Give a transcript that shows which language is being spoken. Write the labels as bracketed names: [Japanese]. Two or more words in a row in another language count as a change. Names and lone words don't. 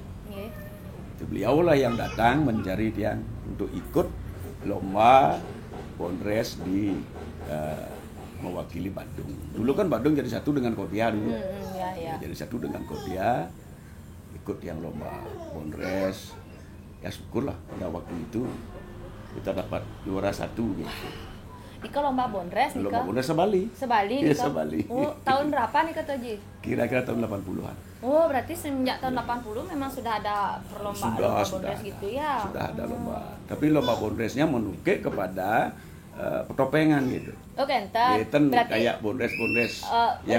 [Indonesian] Beliau lah yang datang mencari dia untuk ikut lomba Bondres di mewakili Badung. Dulu kan Badung jadi satu dengan Kodia dulu. Jadi satu dengan Kodia, ikut yang lomba Bondres. Ya syukurlah pada waktu itu kita dapat juara 1 gitu. Nika lomba bondres nika. Lomba bondres sebali. Sebali Iya, nika. sebali. Oh, tahun berapa nika tuh Ji? Kira-kira tahun 80-an. Oh, berarti semenjak tahun 80 memang sudah ada perlombaan lomba bondres gitu ya. Sudah ada lomba. Tapi lomba bondresnya menukik kepada pertopengan gitu. Oh, kenten. Berarti kayak bondres-bondres yang